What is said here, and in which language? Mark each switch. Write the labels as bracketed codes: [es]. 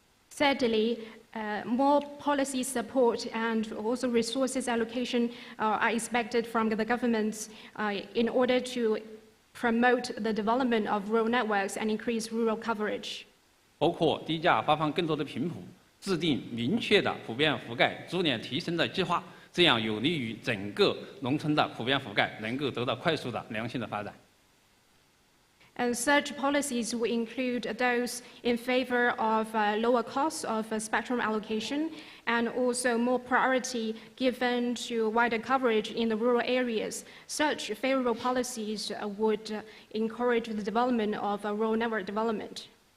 [en] Thirdly, more policy support and also resources allocation are expected from the governments in order to promote the development of rural networks and increase rural coverage. [zh] 包括低价发放更多的频谱，制定明确的普遍覆盖逐年提升的计划，这样有利于整个农村的普遍覆盖能够得到快速的良性的发展。 [en] And such policies will include those in favor of lower costs of spectrum allocation and also more priority given to wider coverage in the rural areas. Such favorable policies would encourage the development of rural network development.